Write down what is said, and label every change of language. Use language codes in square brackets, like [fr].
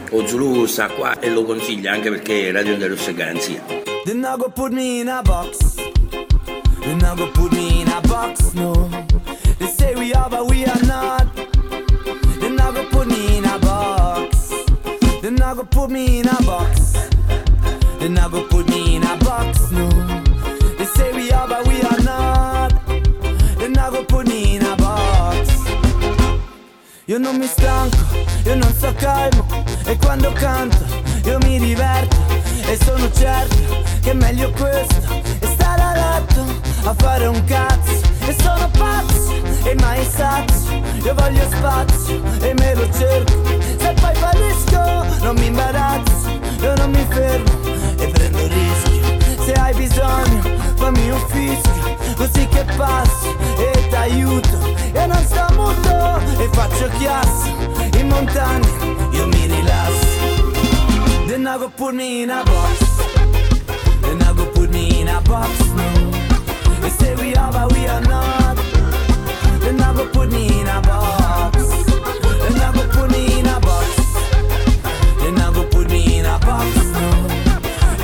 [it] O Zulu sa qua e lo consiglia anche perché Radio Onda Rossa è garanzia. [en] They not gonna put me in a box. They not gonna put me in a box, no. They say we are but we are not. They not gonna put me in a box. They not gonna put me in a box. They not gonna put me in a box, no. They say we are but we are not. They not gonna put me in a box. [it] Io non mi stanco, io non sto calmo. E quando canto, io mi diverto. E sono certo che è meglio questo. E stare a letto a fare un cazzo. E sono pazzo e mai sazio. Io voglio spazio e me lo cerco. Se poi fallisco non mi imbarazzo. Io non mi fermo e prendo rischi. Se hai bisogno fammi un fischio. Così che passo e t'aiuto. Io non sto muto e faccio chiasso. In montagna io mi rilasso. [en] They not gonna put me in a box. They not gonna put me in a box, no. They say we are but we are not. They not gonna put me in a box. They not gonna put me in a box. They not gonna put me in a box, no.